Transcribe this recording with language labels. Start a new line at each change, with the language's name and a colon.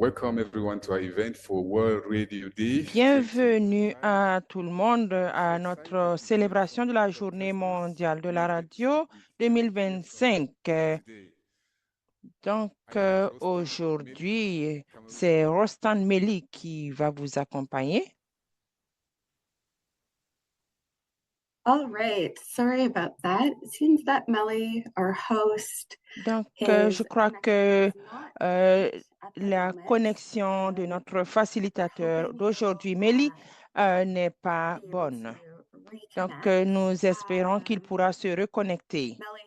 English: Welcome everyone to our event for World Radio Day.
French: Bienvenue à tout le monde à notre célébration de la Journée mondiale de la radio 2025. Donc, aujourd'hui, c'est Rostan Meli qui va vous accompagner.
English: All right, sorry about that. It seems that Melly, our host,
French: Donc, je crois que la connexion de notre facilitateur d'aujourd'hui, Meli, n'est pas bonne. Donc, nous espérons qu'il pourra se reconnecter.